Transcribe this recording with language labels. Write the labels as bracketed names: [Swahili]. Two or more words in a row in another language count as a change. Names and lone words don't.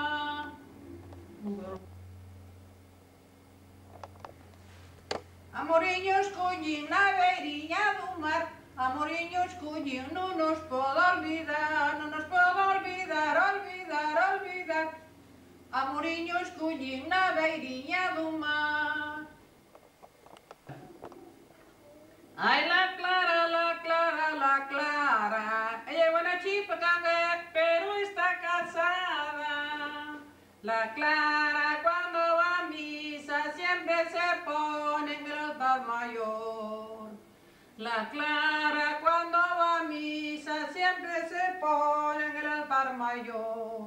[Galician] Amoriños collín na beiriña do mar, amoriños collín, non nos podo olvidar, non nos podo olvidar, olvidar, olvidar. Amoriños collín na beiriña do mar. [Spanish] Ai, la Clara, la Clara, la Clara, ella es buena chica, pero está casada. La Clara cuando va a misa siempre se pone en el altar mayor. La Clara cuando va a misa siempre se pone en el altar mayor.